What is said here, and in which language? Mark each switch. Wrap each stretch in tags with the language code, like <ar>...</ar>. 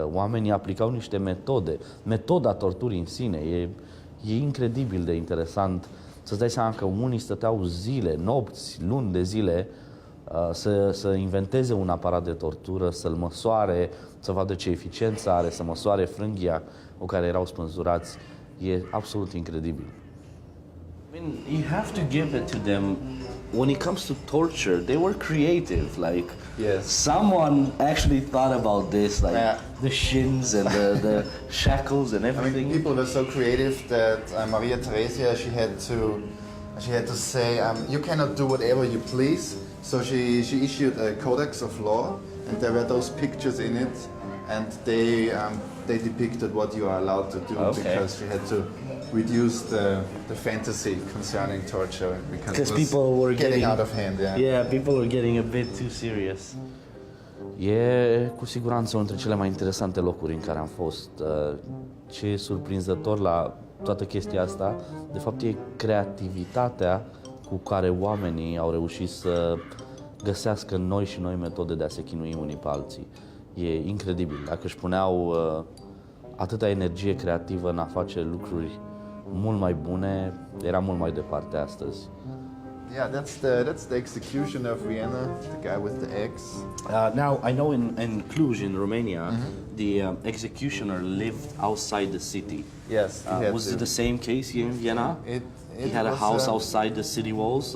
<ro>Oamenii aplicau niște metode. Metoda torturii în sine e incredibil de interesant. Să-ți dai seama că unii stăteau zile, nopți, luni de zile să inventeze un aparat de tortură, să-l măsoare, să vadă ce eficiență are, să măsoare frânghia cu care erau spânzurați. E absolut incredibil.</ro> <en>I mean, you have to give it to them. When it comes to torture, they were creative. Like, Yes. someone actually thought about this, like Yeah. the shins and the shackles and I everything. mean, people were so creative that Maria Theresia, she had to say, you cannot do whatever you please. So she issued a codex of law, and there were those pictures in it, and they depicted what you are allowed to do, Okay. because she had to reduce the fantasy concerning torture because it was people were getting out of hand. Yeah, people were getting a bit too serious.</en> <ro>E cu siguranță unul dintre cele mai interesante locuri în care am fost. Ce e surprinzător la toată chestia asta, de fapt, e creativitatea cu care oamenii au reușit să găsească noi și noi metode de a se chinui unii pe alții. E incredibil. Dacă își puneau atâta energie creativă în a face lucruri mult mai bune, era mult mai departe astăzi.</ro> <en>Yeah, that's the executioner of Vienna, the guy with the axe. Now, I know in Cluj, in Romania, the executioner lived outside the city. Yes, Was it the same case here in Vienna? He had a was, house outside the city walls?</en>